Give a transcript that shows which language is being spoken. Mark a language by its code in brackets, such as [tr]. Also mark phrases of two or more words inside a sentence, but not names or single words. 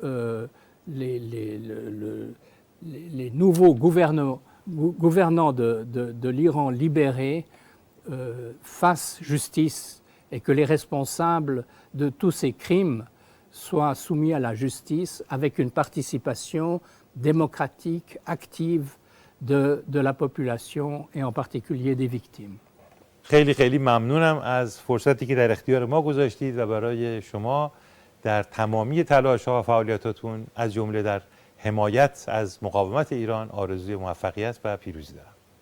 [fr] les nouveaux gouvernants de l'Iran libéré fassent justice et que les responsables de tous ces crimes soient soumis à la justice avec une participation démocratique, active de la population et en particulier des victimes. [fa] خیلی خیلی ممنونم از فرصتی که در اختیار ما گذاشتید و برای شما در تمامی تلاش‌ها و فعالیتاتون از جمله در حمایت از مقاومت ایران آرزوی موفقیت و پیروزی دارم.